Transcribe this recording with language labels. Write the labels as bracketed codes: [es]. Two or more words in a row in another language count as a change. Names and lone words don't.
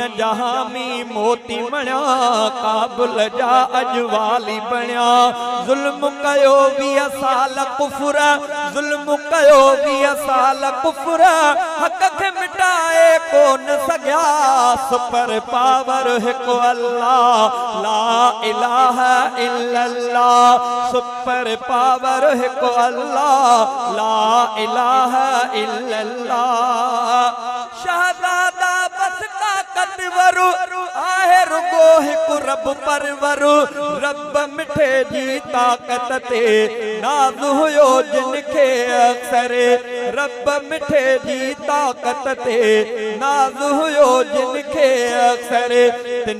[sd] जहामी मोती मणिया काबुल जा अॼु वाली बणिया ज़ुल्म कयो 20 साल कुफर ज़ुल्म कयो 20 साल कुफर हक़ खे मिटाए कोन सघिया [en] super power [sd] हिकु अल्लाह [ar] لا إله إلا الله [en] super power [sd] हिकु अल्लाह [ar] لا إله [sd] इल्लल्लाह शहज़ादा बस ताकतवर आहे रुगो हिकु रब परवर रब मिठे जी ताकत ते नाज़ हुयो जिन खे अक्सर रब मिठे जी ताकत ते नाज़ हुयो जिन खे अक्सर तिन